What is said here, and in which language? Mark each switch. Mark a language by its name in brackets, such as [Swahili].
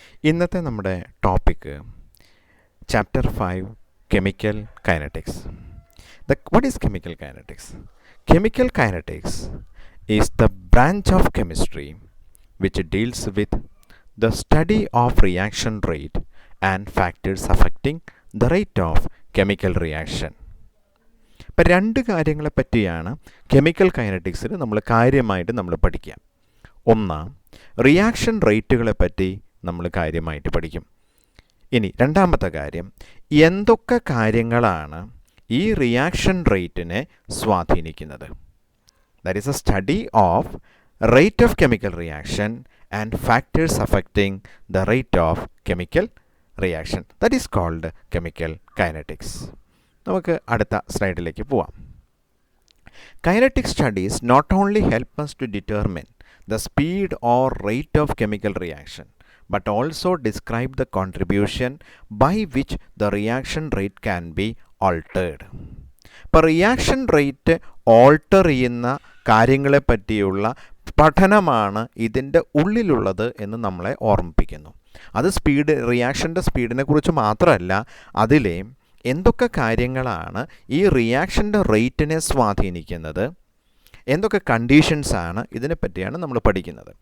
[Malayalam] ഇന്നത്തെ നമ്മുടെ topic chapter 5 chemical kinetics. [English] What is chemical kinetics? Chemical kinetics is the branch of chemistry which deals with the study of reaction rate and factors affecting the rate of chemical reaction. [Malayalam] ഇപ്പം രണ്ട് കാര്യങ്ങളെ പറ്റിയാണ് chemical കൈനറ്റിക്സിൽ നമ്മൾ കാര്യമായിട്ട് പഠിക്കുക. ഒന്ന്, reaction റേറ്റുകളെ പറ്റി നമ്മൾ കാര്യമായിട്ട് പഠിക്കും. ഇനി രണ്ടാമത്തെ കാര്യം, എന്തൊക്കെ കാര്യങ്ങളാണ് ഈ റിയാക്ഷൻ റേറ്റിനെ സ്വാധീനിക്കുന്നത്. [English] That is a study of rate of chemical reaction and factors affecting the rate of chemical reaction. That is called chemical kinetics. [Malayalam] നമുക്ക് അടുത്ത സ്ലൈഡിലേക്ക് പോവാം. [English] Kinetic studies not only help us to determine the speed or rate of chemical reaction, but also describe the contribution by which the reaction rate can be altered. [Malayalam] ഇപ്പോൾ reaction rate alter ചെയ്യുന്ന കാര്യങ്ങളെ പറ്റിയുള്ള പഠനമാണ് ഇതിൻ്റെ ഉള്ളിലുള്ളത് എന്ന് നമ്മളെ ഓർമ്മിപ്പിക്കുന്നു. അത് റിയാക്ഷൻ്റെ സ്പീഡിനെ കുറിച്ച് മാത്രമല്ല, അതിലെ എന്തൊക്കെ കാര്യങ്ങളാണ് ഈ റിയാക്ഷൻ്റെ റേറ്റിനെ സ്വാധീനിക്കുന്നത്, എന്തൊക്കെ കണ്ടീഷൻസാണ്, ഇതിനെപ്പറ്റിയാണ് നമ്മൾ പഠിക്കുന്നത്.